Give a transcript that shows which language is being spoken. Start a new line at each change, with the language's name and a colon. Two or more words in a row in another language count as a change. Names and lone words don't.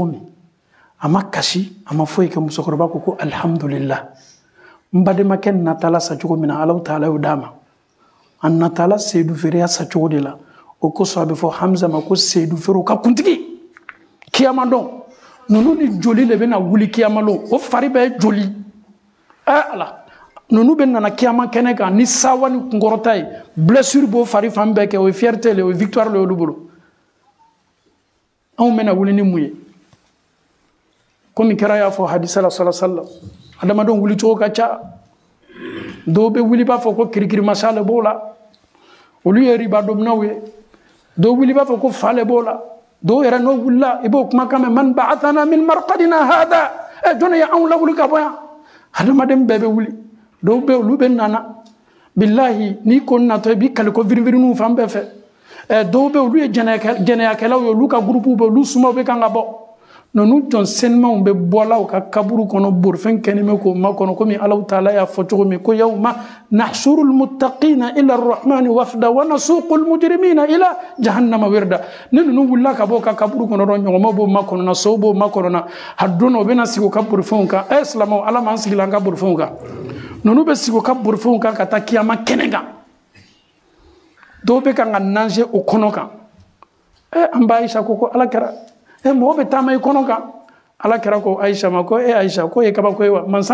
Bambara: min a ma kasi a ma foyi kɛ musokɔrɔba ko alhamdulillah n bademakɛ natala sacogo min na Alahu Taala y'o d'a ma a natala Seydou Ferou sacogo de la o kosɔn a bɛ fɔ Hamza ma ko Seydou Ferou ka kuntigi kiyama dɔn ninnu ni joli de bɛna wuli kiyama lon o fari bɛɛ ye joli ala ninnu bɛ nana kiyama kɛnɛ kan ni sawa ni kunkɔrɔta ye blessure b'o fari fan bɛɛ kɛ o ye fierté le o ye victoire le olu bolo anw bɛna wuli ni mun ye komi kɛra y'a fɔ hadisa la
Arabic: صلى الله عليه وسلم
Bambara: adamadenw wuli cogo ka ca dɔw bɛ wuli b'a fɔ ko kirikirimasa le b'o la olu ye riba dominaw ye dɔw wuli b'a fɔ ko fa le b'o la dɔw yɛrɛ n'o wulila i b'o kumakan mɛn
Arabic: من بعثنا من مرقدنا هذا
Bambara: jɔn ye anw lawuli ka bɔ yan adamaden bɛɛ bɛ wuli dɔw bɛ olu bɛ nana bilahi n'i ko natɔ i b'i kali ko virinviriniw fan bɛɛ fɛ dɔw bɛ olu ye jɛnɛyakɛlaw ye olu ka gurupuw bɛ olu sumaw bɛ kan ka bɔ ninnu jɔn senimanw bɛ bɔla u ka kaburu kɔnɔ borifɛn kɛnɛ bɛ k'o makɔnɔ komi Alahu Taala y'a fɔ cogo min ko
Arabic: يوم نحشر المتقين إلى الرحمن وفدا ونسوق المجرمين إلى جهنم وردا
Bambara: ni ninnu wulila ka bɔ u ka kaburu kɔnɔ dɔrɔn ɲɔgɔnmaw b'o makɔnɔna sow b'o makɔnɔna a don na u bɛna sigi u ka borifɛnw kan silamɛw Ala m'an sigila an ka borifɛnw kan ninnu bɛ sigi u ka borifɛnw kan ka taa kiyama kɛnɛ kan dɔw bɛ kan ka nager o kɔnɔ kan an ba Aisha ko Alakira mɔgɔ bɛ taama i kɔnɔ kan Alakira ko Aisha ma ko Aisha ko ye kabako ye wa mansa